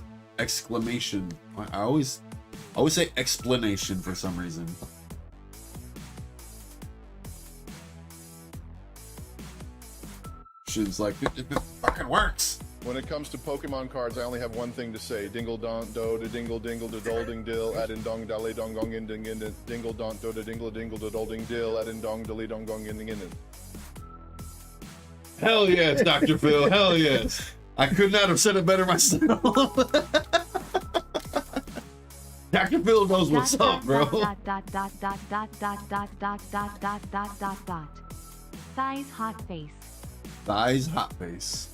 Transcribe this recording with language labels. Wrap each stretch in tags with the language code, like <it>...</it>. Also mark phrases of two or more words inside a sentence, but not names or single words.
<en>Exclamation. I always say explanation for some reason. Shit's like, it fucking works. When it comes to Pokemon cards, I only have one thing to say. Dingle don do da dingle dingle da dol ding dill adin dong dally dong gong in ding in dingle don do da dingle dingle da dol ding dill adin dong dally dong gong in ding in. Hell yes, Dr. Phil. Hell yes. I could not have said it better myself. Dr. Phil knows what's up, bro. Thighs hot face. Thighs hot face.</en>